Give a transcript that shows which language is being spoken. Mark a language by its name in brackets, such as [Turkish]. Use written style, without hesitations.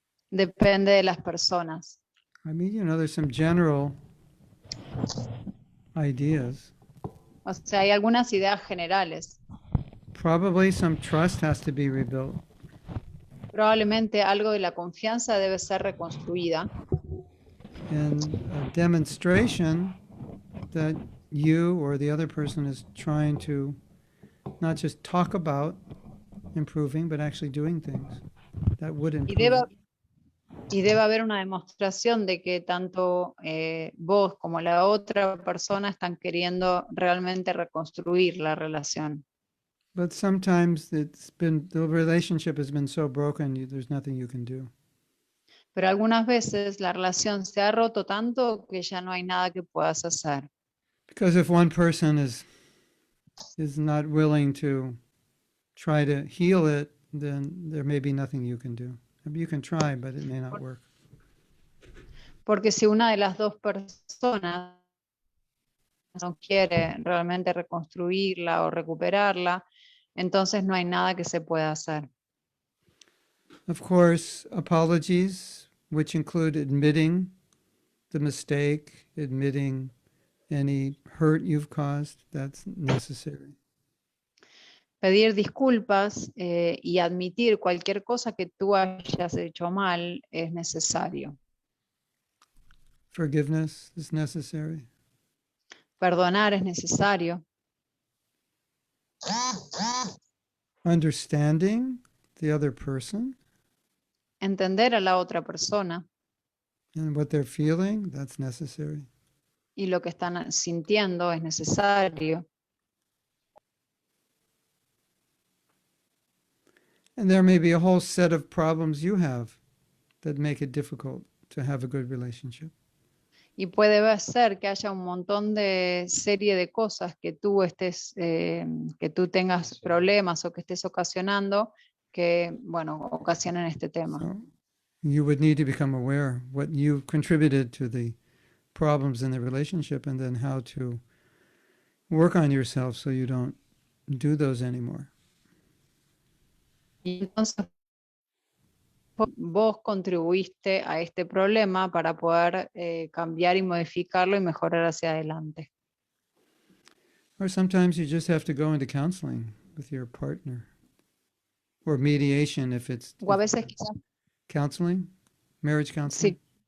[Spanish] depende de las personas. [English] I mean, there's some general ideas. [Spanish] O sea, hay algunas ideas generales. [English] Probably some trust has to be rebuilt. [Spanish] Probablemente algo de la confianza debe ser reconstruida. [English] And a demonstration that you or the other person is trying to not just talk about improving, but actually doing things that would [Spanish] Y [English] improve. [Spanish] debe haber una demostración de que tanto vos como la otra persona están queriendo realmente reconstruir la relación. [English] But sometimes the relationship has been so broken, there's nothing you can do. [Spanish] Pero algunas veces la relación se ha roto tanto que ya no hay nada que puedas hacer. [English] Because if one person is not willing to try to heal it, then there may be nothing you can do. You can try, but it may not work. [Spanish] Porque si una de las dos personas no quiere realmente reconstruirla o recuperarla, entonces no hay nada que se pueda hacer. [English] Of course, apologies, which include admitting the mistake, admitting any hurt you've caused, that's necessary. [Spanish] Pedir disculpas y admitir cualquier cosa que tú hayas hecho mal es necesario. [English] Forgiveness is necessary. [Spanish] Perdonar es necesario. [English] Understanding the other person [Spanish] Entender a la otra persona [English] and what they're feeling, that's necessary. [Spanish] y lo que están sintiendo es necesario. [English] And there may be a whole set of problems you have that make it difficult to have a good relationship. [Spanish] Y puede ser que haya un montón de serie de cosas que tú que tú tengas problemas o que estés ocasionando que, bueno, ocasionen este tema. [English] So you would need to become aware what you've contributed to the problems in the relationship and then how to work on yourself so you don't do those anymore. [Spanish] Y entonces vos contribuiste a este problema para poder cambiar y modificarlo y mejorar hacia adelante. [English] Or sometimes you just have to go into counseling with your partner or mediation if it's [Spanish] O a veces quizás, [English] counseling, marriage counseling.